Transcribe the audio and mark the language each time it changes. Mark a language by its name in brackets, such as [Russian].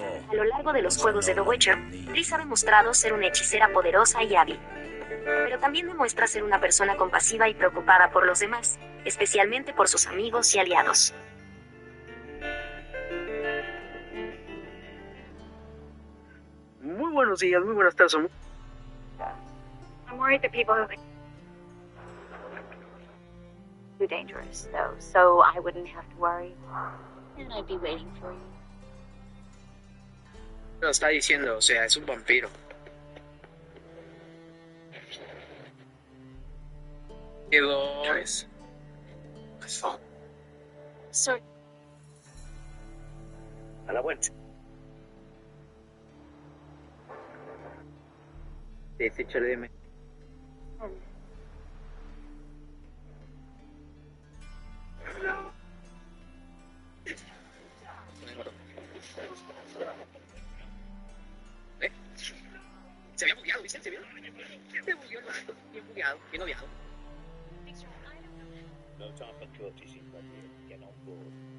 [Spanish] A lo largo de los juegos de The Witcher, Triss ha demostrado ser una hechicera poderosa y hábil. Pero también demuestra ser una persona compasiva y preocupada por los demás, especialmente por sus amigos y aliados. buenos días, muy buenas tardes. [English] I'm worried that people who... Too dangerous, though, so I wouldn't have to worry. And I'd be waiting for you. [Spanish] Lo está diciendo, o sea, es un vampiro. Quedó... [English] Guys, I thought... Sir, [Spanish] A la vuelta. Sí, Richard, dime. Se había bugueado, ¿viste? Se vio. Se bugueó el vato. Bien bugueado, bien odiado. [English] No time for courtesy, but get on board.